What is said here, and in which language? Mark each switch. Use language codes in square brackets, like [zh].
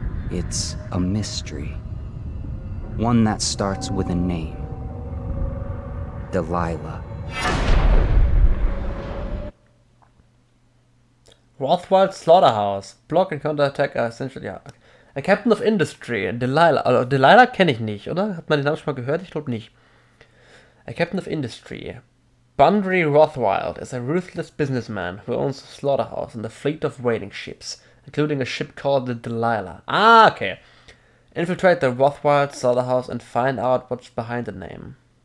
[en] It's a mystery. One that starts with a name. Delilah. Rothwald Slaughterhouse. Block and counterattack are essentially. Ja. A Captain of Industry. Delilah. [de] Also Delilah kenne ich nicht, oder? Hat man den Namen schon mal gehört? Ich glaube nicht. [en] A Captain of Industry. Bundry Rothwild is a ruthless businessman who owns a slaughterhouse and a fleet of whaling ships, including a ship called the Delilah. Ah, okay. Infiltrate the Rothwild slaughterhouse and find out what's behind the name.